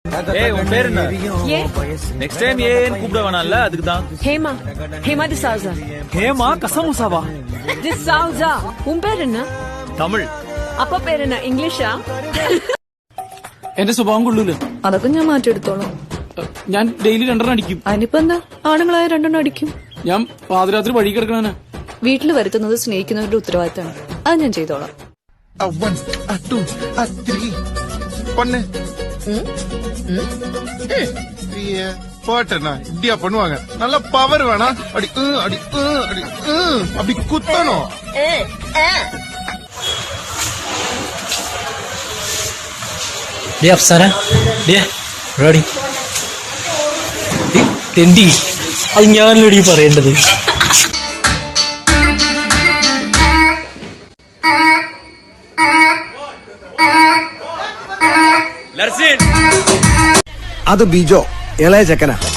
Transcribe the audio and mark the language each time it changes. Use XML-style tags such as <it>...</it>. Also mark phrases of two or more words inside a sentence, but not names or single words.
<ta>ஏய் உன் பேர் என்ன?</ta> <en>next time</en> <ta>ஏன்னு கூப்பிட வேணாம்ல, அதுக்கு தான். ஹேமா. ஹேமா டிசவுசா. ஹேமா கசமுசாவா? டிசவுசா. உன் பேர் என்ன?</ta> <ml>തമിഴ്. അപ്പ പേര് என்ன? ഇംഗ്ലീഷാ? എന്റെ സ്വഭാവം കൊള്ളൂല. അതൊക്കെ ഞാൻ മാറ്റിയെടുത്തോളാം. ഞാൻ ഡെയിലി 2 അടിക്കും. അതിനിപ്പോ എന്താ, ആണുങ്ങളായ 2 അടിക്കും. ഞാൻ പാതിരാത്രി വഴി കിടക്കണ. വീട്ടിൽ വരുത്തുന്നത് സ്നേഹിക്കുന്നവരുടെ ഉത്തരവാദിത്തമാണ്. അത് ഞാൻ ചെയ്തോളാം.</ml> <ta>போட்டா இப்படியா பண்ணுவாங்க? நல்ல பவர் வேணா? அடி அடி அடி அப்படி குத்தணும்.</ta> <ml>അപ്സര റെഡി തെണ്ടി, അത് ഞാനല്ലടി പറയേണ്ടത്. അത് ബിജോ, ഇളയ ചെക്കനാ.</ml>